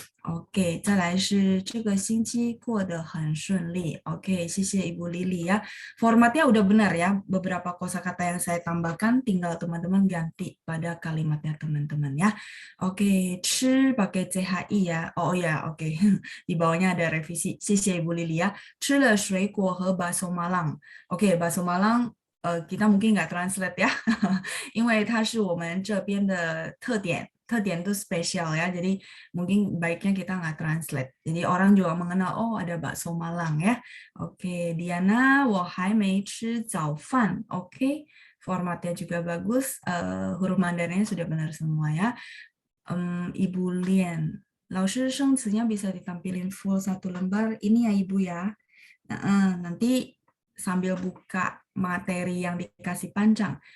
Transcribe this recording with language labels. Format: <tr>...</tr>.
<zh>Oke, 再来是这个星期过得很顺利.</zh> <id>Oke,</id> <zh>谢谢</zh> <id>Ibu Lili ya. Formatnya udah benar ya. Beberapa kosakata yang saya tambahkan tinggal teman-teman ganti pada kalimatnya teman-teman ya. Oke,</id> <zh>吃</zh> <id>pakai CHI ya. Oh ya, oke. Di bawahnya ada revisi.</id> <zh>谢谢</zh> <id>Ibu Lili ya.</id> <zh>吃了水果和 bakso Malang.</zh> <id>Oke, bakso Malang kita mungkin nggak translate ya.</id> <zh>因为它是我们这边的特点。特点</zh> <id>itu spesial ya, jadi mungkin baiknya kita nggak translate. Jadi orang juga mengenal, oh ada bakso Malang ya.</id> <zh>Oke, Diana, 我还没吃早饭.</zh> <id>Oke, formatnya juga bagus. Huruf Mandarinnya sudah benar semua ya. Ibu Lian,</id> <zh>老师生词</zh> <id>nya bisa ditampilin full satu lembar. Ini ya Ibu ya. Nanti sambil buka materi yang dikasih panjang.</id>